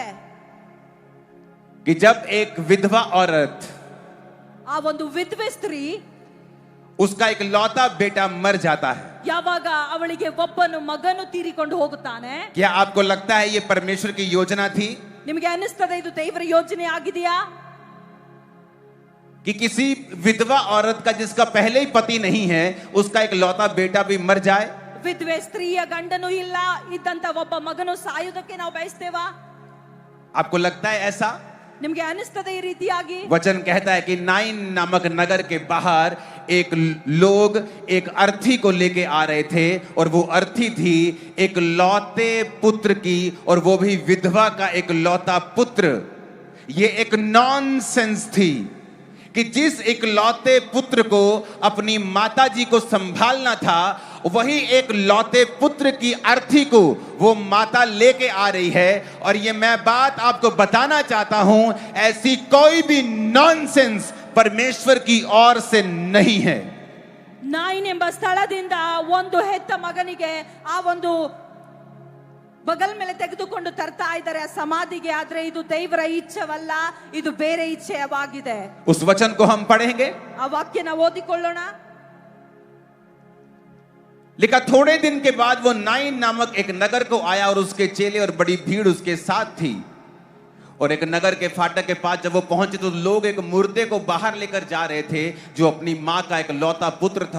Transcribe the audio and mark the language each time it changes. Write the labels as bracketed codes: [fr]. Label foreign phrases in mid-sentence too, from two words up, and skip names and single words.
[hi] कि जब एक विधवा औरत, [kn] ಆ ಒಂದು ವಿಧವೆ ಸ್ತ್ರೀ, [hi] उसका एक लौता बेटा मर जाता है, [kn] ಯಾವಾಗ ಅವಳಿಗೆ ಒಬ್ಬನು ಮಗನು ತೀರಿಕೊಂಡು ಹೋಗುತ್ತಾನೆ, [hi] क्या आपको लगता है ये परमेश्वर की योजना थी [kn] ನಿಮಗೆ ಅನಿಸ್ತದೆ ಇದು ದೇವರ ಯೋಜನೆ ಆಗಿದೆಯಾ? [hi] कि किसी विधवा औरत का जिसका पहले ही पति नहीं है उसका एक लौता बेटा भी मर जाए? [kn] ವಿಧವೆ ಸ್ತ್ರೀಯ ಗಂಡನು ಇಲ್ಲ ಇದ್ದಂತ ಒಬ್ಬ ಮಗನು ಸಾಯುವುದಕ್ಕೆ ನಾವು ಬಯಸ್ತೇವಾ? [hi] आपको लगता है ऐसा? [kn] ನಿಮಗೆ ಅನಿಸ್ತದೆ ಈ ರೀತಿಯಾಗಿ? [hi] वचन कहता है कि नाइन नामक नगर के बाहर एक लोग एक अर्थी को लेके आ रहे थे, और वो अर्थी थी एक लौते पुत्र की, और वो भी विधवा का एक लौता पुत्र. ये एक नॉनसेंस थी कि जिस एक लौते पुत्र को अपनी माताजी को संभालना था, वही एक लौते पुत्र की अर्थी को वो माता लेके आ रही है. और ये मैं बात आपको बताना चाहता हूं, ऐसी कोई भी नॉनसेंस परमेश्वर की ओर से नहीं है. [kn] ನಾಯಿನ್ ಎಂಬ ಸ್ಥಳದಿಂದ ಒಂದು ಹೆತ್ತ ಮಗನಿಗೆ ಆ ಒಂದು ಬಗಲ್ ಮೇಲೆ ತೆಗೆದುಕೊಂಡು ತರ್ತಾ ಇದ್ದಾರೆ ಆ ಸಮಾಧಿಗೆ. ಆದ್ರೆ ಇದು ದೇವರ ಇಚ್ಛೆವಲ್ಲ, ಇದು ಬೇರೆ ಇಚ್ಛೆವಾಗಿದೆ. [hi] उस वचन को हम पढ़ेंगे. [kn] ಆ ವಾಕ್ಯ ನಾವು ಓದಿಕೊಳ್ಳೋಣ. [hi] लिखा थोड़े दिन के बाद वो नाइन नामक एक नगर को आया, और उसके चेले और बड़ी भीड़ उसके साथ थी. और एक नगर के फाटक के पास जब वो पहुंचे तो लोग एक मुर्दे को बाहर लेकर जा रहे थे, जो अपनी मां का एक लौता पुत्र था.